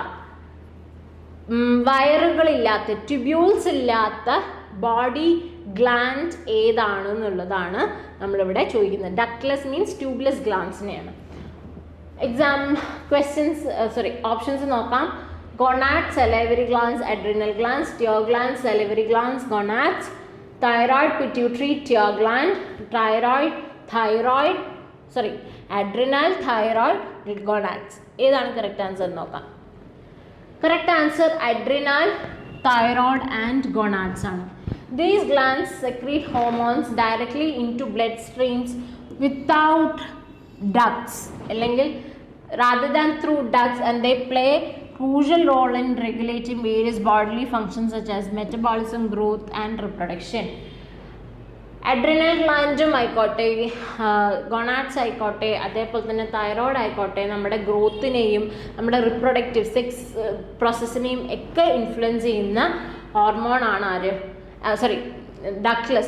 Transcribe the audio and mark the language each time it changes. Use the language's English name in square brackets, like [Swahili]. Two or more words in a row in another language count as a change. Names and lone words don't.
[Malayalam] വയറുകളില്ലാത്ത, ട്യൂബ്യൂൾസ് ഇല്ലാത്ത [English] body gland [Malayalam] ഏതാണെന്നുള്ളതാണ് നമ്മളിവിടെ ചോദിക്കുന്നത്. [English] ductless means tubeless [Malayalam] ഗ്ലാൻഡ്സിനെയാണ്. ഓപ്ഷൻസ് നോക്കാം. ഗൊണാഡ്, [English] salivary glands, adrenal glands, tear glands, salivary glands, gonads, thyroid, pituitary, tear gland, adrenal, thyroid, gonads. ഏതാണ് correct answer നോക്കാം. correct answer adrenal, thyroid and gonads ആണ്. These glands secrete hormones directly into bloodstreams without ducts, അല്ലെങ്കിൽ rather than through ducts, and they play crucial role in regulating various bodily functions such as metabolism, growth and reproduction. adrenal gland [Malayalam] ആയിക്കോട്ടെ, ഗൊണാഡ്സ് ആയിക്കോട്ടെ, അതേപോലെ തന്നെ തൈറോയ്ഡ് ആയിക്കോട്ടെ, നമ്മുടെ ഗ്രോത്തിനെയും നമ്മുടെ [English] reproductive sex process [Malayalam] ഒക്കെ ഇൻഫ്ലുവൻസ് ചെയ്യുന്ന ഹോർമോണാണ് ആര്? ഡക്ട്ലെസ്.